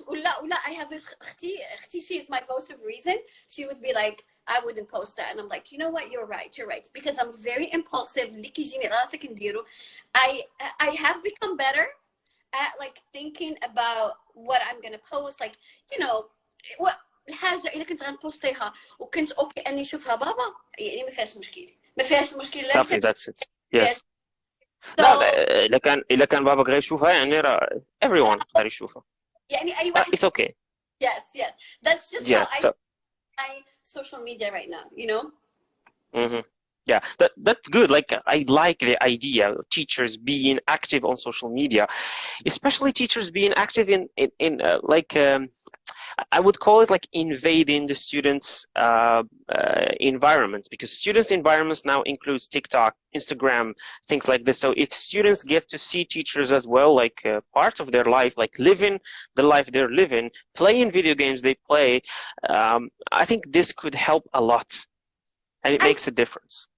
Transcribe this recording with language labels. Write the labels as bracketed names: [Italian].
[English] ولا, I have اختي, she is my voice of reason. She would be like, I wouldn't post that. And I'm like, you know what? You're right. You're right. Because I'm very impulsive. [Arabic] اللي كيجيني راسك نديرو. [English] I have become better at like thinking about what I'm gonna post. Like, you know, what [Arabic] الحاجة اللي كنت غنبوستيها وكنت اوكي اني اشوفها بابا يعني ما فيهاش مشكل. ما فيهاش مشكل لا [English] Exactly, that's it. Yes. So, [Arabic] لا إذا كان بابا غير يشوفها يعني everyone غير يشوفها. يعني أي واحد. [English] It's okay. Yes. That's just Yeah, how so, I social media right now, you know? mm-hmm. Yeah, that's good. Like, I like the idea of teachers being active on social media, especially teachers being active in I would call it like invading the students' environment, because students' environments now includes TikTok, Instagram, things like this. So if students get to see teachers as well, like part of their life, like living the life they're living, playing video games they play, I think this could help a lot, and it makes a difference.